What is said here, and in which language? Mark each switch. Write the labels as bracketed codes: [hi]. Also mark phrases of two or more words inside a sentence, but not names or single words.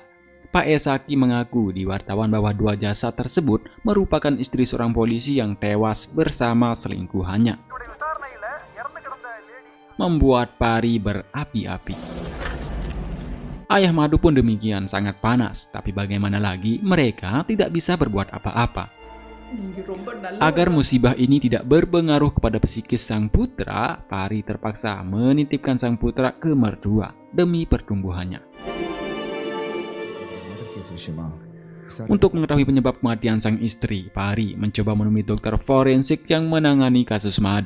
[id] Pak Esaki mengaku di wartawan bahwa 2 jasad tersebut merupakan istri seorang polisi yang tewas bersama selingkuhannya. Membuat Pari berapi-api. Ayah Madu pun demikian sangat panas, tapi bagaimana lagi mereka tidak bisa berbuat apa-apa. [ta] நீங்க ரொம்ப நல்ல [id] Agar musibah ini tidak berpengaruh kepada psikis sang putra, Pari terpaksa menitipkan sang putra ke mertua demi pertumbuhannya. Untuk mengetahui penyebab kematian sang istri, Pari mencoba menemui dokter forensik yang menangani kasus Madu.